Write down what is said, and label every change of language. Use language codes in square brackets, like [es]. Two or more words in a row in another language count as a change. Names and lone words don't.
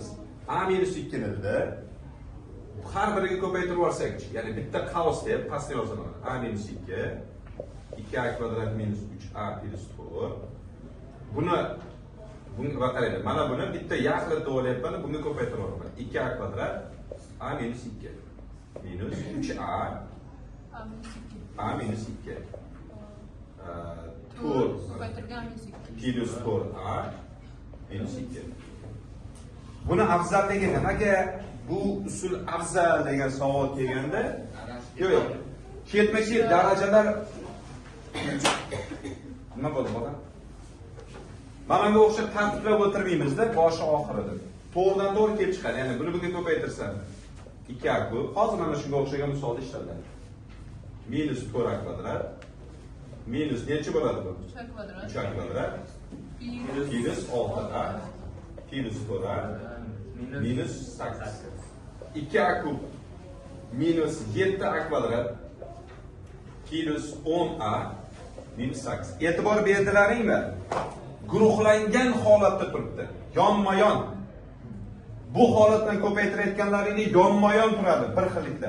[uz] A minus 2 ni da har biriga ko'paytirib yuborsak, ya'ni bitta qavs deb pastga yozaman. A minus 2 2a kvadrat minus 3a plus 4. Bunga qaranglar. Mana buni bitta yaxlit o'ylayapman, bunga ko'paytirib yuboraman. 2a kvadrat a minus 2 minus 3a a minus 2 plus 4a minus 2. Buni afzalligi nimaga bu usul afzal degan savol kelganda, yo'q. Ketma-ket darajalar nima bo'ldi bola? Mana bunga o'xshab tartiblab o'tirmaymizda, boshi oxirida. To'g'ridan to'g'ri kelib chiqadi. Ya'ni buni bugun ko'paytirsa 2a ko'p. Hozir mana shunga o'xshagan misolda ishlanadi. Minus 4a kvadrat minus necha bo'ladi bu? 3 kvadrat. 3a kvadrat minus 6a minus 4a minus 8. 2a kub minus 7a kvadrat minus 10a minus 8. E'tibor berdilaringmi? Guruhlangan holatda turibdi. Yonma-yon. Bu holatdan ko'paytirayotganlaringni yonma-yon turadi bir xillikda.